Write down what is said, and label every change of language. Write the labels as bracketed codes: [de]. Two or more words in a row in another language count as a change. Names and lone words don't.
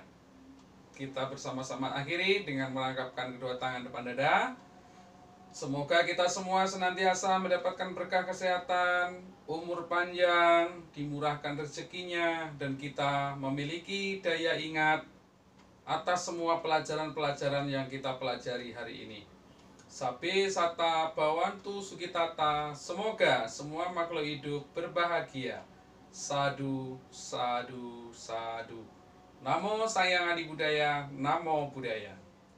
[id] Kita bersama-sama akhiri dengan melangkapkan kedua tangan depan dada. Semoga kita semua senantiasa mendapatkan berkah kesehatan, umur panjang, dimurahkan rezekinya, dan kita memiliki daya ingat atas semua pelajaran-pelajaran yang kita pelajari hari ini. [pi] Sabe sata bawantu sukitata, [id] semoga semua makhluk hidup berbahagia. [pi] Sadu, sadu, sadu. Namo Sayang Adi Budaya, Namo Buddhaya.